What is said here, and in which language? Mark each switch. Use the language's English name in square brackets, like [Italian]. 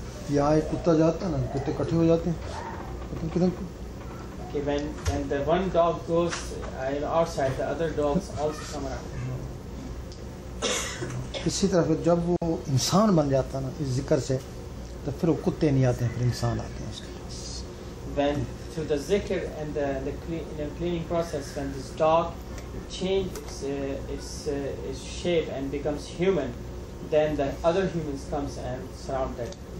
[Hindi] यहाँ एक कुत्ता जाता है ना, कुत्ते इकट्ठे हो जाते हैं, पता नहीं किधर। [English] Okay, when the one dog goes outside, the other dogs also come around. [Hindi] इसी तरह फिर जब वो इंसान बन जाता है ना इस जिक्र से, तो फिर वो कुत्ते नहीं आते हैं, फिर इंसान आते हैं उसके पास। [English] When through the zikr and the cleaning process, when this dog changes its shape and becomes human, then the other humans comes and surround that.